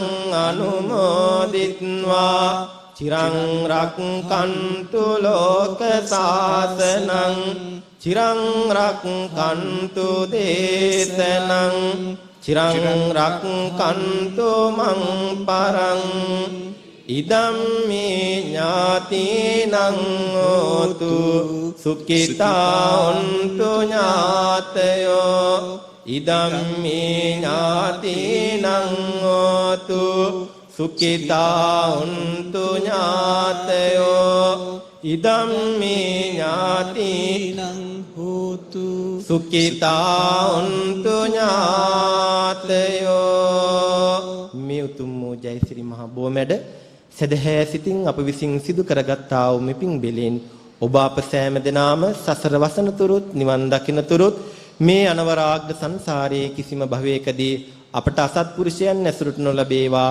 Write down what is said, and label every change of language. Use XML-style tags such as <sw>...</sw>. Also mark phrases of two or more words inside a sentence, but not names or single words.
<pi>අනුමෝදිත්වා චිරං රක්ඛන්තු ලෝක සාසනං චිරං රක්ඛන්තු දේශනං චිරං රක්ඛන්තු මං පරං ඉදම්මේ ඥාතිනං හෝතු සුඛිතා හොන්තු ඥාතයෝ ඉදම්මේ ඥාතිනං හෝතු සුඛිතා හොන්තු ඥාතයෝ ඉදම් මේ ඥාති නං හෝතු සුඛිතා උන්තු ඥාතයෝ.</pi> <si>මේ උතුම් වූ ජයසිරි මහ බෝමැඩ සදහැ සිතින් අප විසින් සිදු කරගත්තා වූ මෙපින් බෙලෙන් ඔබ අප සෑම දෙනාම සසර වසනතුරුත් නිවන් දකින්නතුරුත් මේ අනවරාග්ද සංසාරයේ කිසිම භවයකදී අපට අසත්පුරුෂයන් ඇසුරට නොලැබේවා.</si>